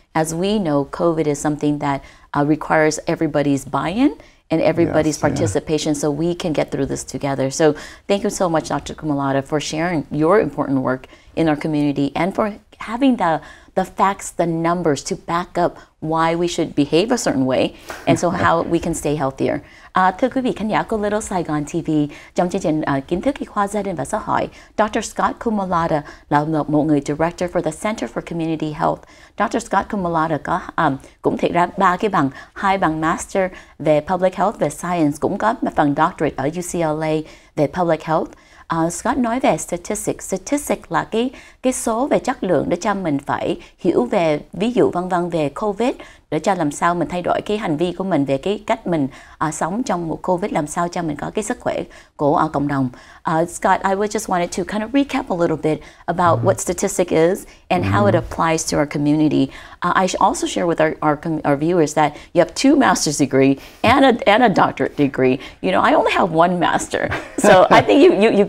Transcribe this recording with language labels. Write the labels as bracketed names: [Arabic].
[English] As we know, COVID is something that requires everybody's buy-in and everybody's participation so we can get through this together. So thank you so much, Dr. Comudala, for sharing your important work in our community and for having the facts, the numbers to back up why we should behave a certain way and so how we can stay healthier. [Vietnamese] Thưa quý vị khán giả của Little Saigon TV, trong chương trình Kiến thức y khoa, gia đình và xã hội, Dr. Scott Comudala là một người [English] Director for the Center for Community Health. [Vietnamese] Dr. Scott Comudala có cũng thiệt ra 3 cái bằng, 2 bằng Master về Public Health về Science, cũng có bằng Doctorate ở UCLA về Public Health. Scott nói về statistics. Statistics là cái số về chất lượng để cho mình phải hiểu về, ví dụ vân vân về COVID, để cho làm sao mình thay đổi cái hành vi của mình về cái cách mình sống trong mùa COVID, làm sao cho mình có cái sức khỏe của cộng đồng. [English] Scott, I would just wanted to kind of recap a little bit about what statistics is and how it applies to our community. I also share with our viewers that you have 2 master's degree and a doctorate degree. You know, I only have 1 master, so I think you